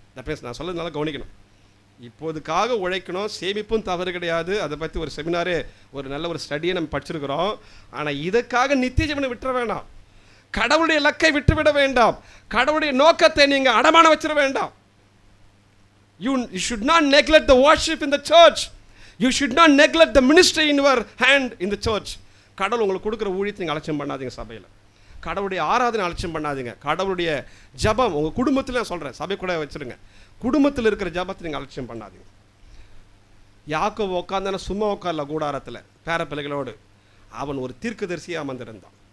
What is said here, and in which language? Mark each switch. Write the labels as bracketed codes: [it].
[ta] That means நான் சொல்கிறது நல்லா கவனிக்கணும். இப்போதுக்காக உழைக்கணும், சேமிப்பும் தவறு கிடையாது. அதை பற்றி ஒரு செமினாரே, ஒரு நல்ல ஒரு ஸ்டடியை நம்ம படிச்சிருக்கிறோம். ஆனால் இதுக்காக நித்திய ஜீவனை விட்டுற வேண்டாம், கடவுளுடைய இலக்கை விட்டுவிட வேண்டாம், கடவுளுடைய நோக்கத்தை நீங்கள் அடமான வச்சிட வேண்டாம். [en] You should not neglect the worship in the church. You should not neglect the ministry in your hand in the church. [ta] கடவுள் உங்களுக்கு கொடுக்குற ஊழியத்தை நீங்கள் அலட்சியம் பண்ணாதீங்க. சபையில் கடவுளுடைய ஆராதனை அலட்சியம் பண்ணாதீங்க. கடவுளுடைய ஜபம் உங்கள் குடும்பத்தில், நான் சொல்கிறேன், சபை கூட வச்சுருங்க, குடும்பத்தில் இருக்கிற ஜபத்தை நீங்கள் அலட்சியம் பண்ணாதீங்க. யாக்கோபு உட்காந்தான சும்மா உட்கார்ல கூடாரத்தில் பேர பிள்ளைகளோடு, அவன் ஒரு தீர்க்கதரிசியாக அமர்ந்திருந்தான்.